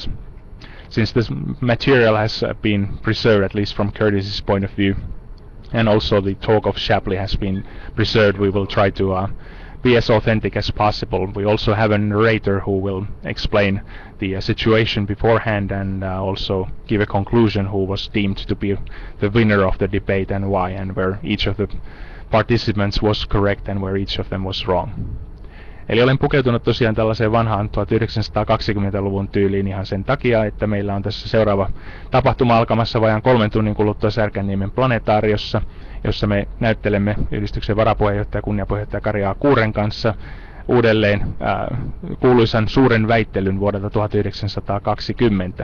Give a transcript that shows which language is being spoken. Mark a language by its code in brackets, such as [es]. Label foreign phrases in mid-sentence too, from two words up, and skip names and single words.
[en] Since this material has been preserved, at least from Curtis's point of view, and also the talk of Shapley has been preserved, we will try to be as authentic as possible. We also have a narrator who will explain the situation beforehand and also give a conclusion who was deemed to be the winner of the debate and why, and where each of the participants was correct and where each of them was wrong. [fi] Eli olen pukeutunut tosiaan tällaiseen vanhaan 1920-luvun tyyliin ihan sen takia, että meillä on tässä seuraava tapahtuma alkamassa vajaan 3 tunnin kuluttua Särkänniemen planetaariossa, jossa me näyttelemme yhdistyksen varapuheenjohtaja kunniapuheenjohtaja Kari A. Kuuren kanssa uudelleen kuuluisan suuren väittelyn vuodelta 1920.